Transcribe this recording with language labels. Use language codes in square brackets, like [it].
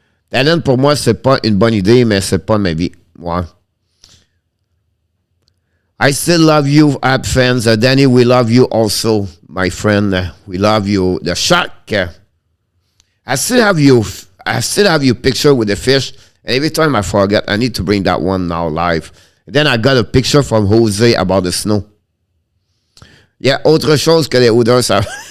[fr] Talent, pour moi, c'est pas une bonne idée, mais c'est pas ma vie. Ouais. [en] I still love you, Habs fans. Danny, we love you also, my friend. We love you. The shark. I still have you picture with the fish. And every time I forget, I need to bring that one now live. And then I got a picture from Jose about the snow. [fr] Yeah, autre chose que les odeurs, ça.